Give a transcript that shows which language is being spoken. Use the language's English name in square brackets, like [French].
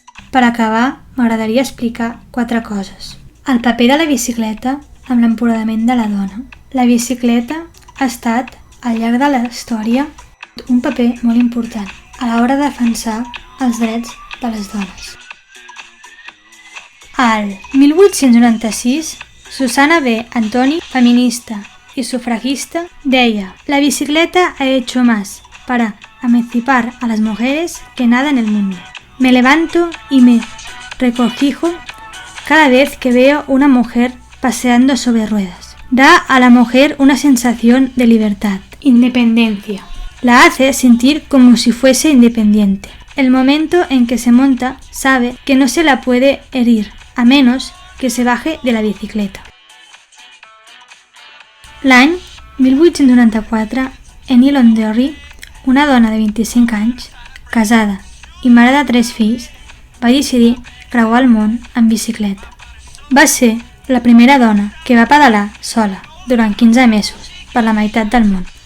[Catalan] Per acabar, m'agradaria explicar 4 coses. El paper de la bicicleta amb l'empoderament de la dona. La bicicleta ha estat, al llarg de la història, un paper molt important a l'hora de defensar els drets de les dones. Al 1896, Susana B. [Spanish] Antoni, feminista y sufragista, deia: «La bicicleta ha hecho más para emancipar a las mujeres que nada en el mundo. Me levanto y me recogijo cada vez que veo una mujer paseando sobre ruedas. Da a la mujer una sensación de libertad, independencia. La hace sentir como si fuese independiente. El momento en que se monta sabe que no se la puede herir, a menos que se baje de la bicicleta». [Catalan] L'any 1894, Enid Londonderry, una dona de 25 anys, casada i mare de 3 fills, va decidir creuar el món en bicicleta. Va ser la primera dona que va pedalar sola durant 15 mesos per la meitat del món.